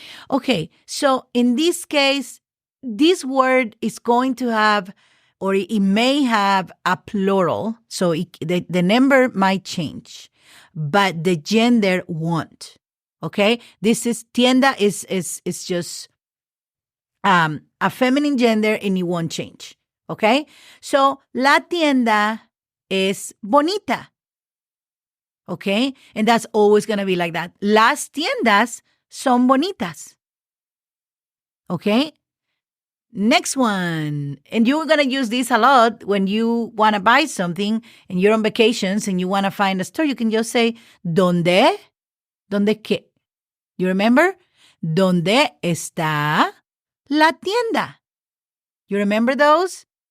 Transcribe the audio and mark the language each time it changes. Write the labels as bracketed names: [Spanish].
[English] Okay, so in this case, this word is going to have, or it may have a plural, so the number might change, but the gender won't. Okay, this is tienda is just a feminine gender and it won't change. Okay, so [Spanish] la tienda es bonita. Okay? [English] And that's always going to be like that. [Spanish] Las tiendas son bonitas. [English] Okay? Next one. And you're going to use this a lot when you want to buy something and you're on vacations and you want to find a store. You can just say, [Spanish] ¿Dónde? ¿Dónde qué? [English] You remember? [Spanish] ¿Dónde está la tienda? [English] You remember those?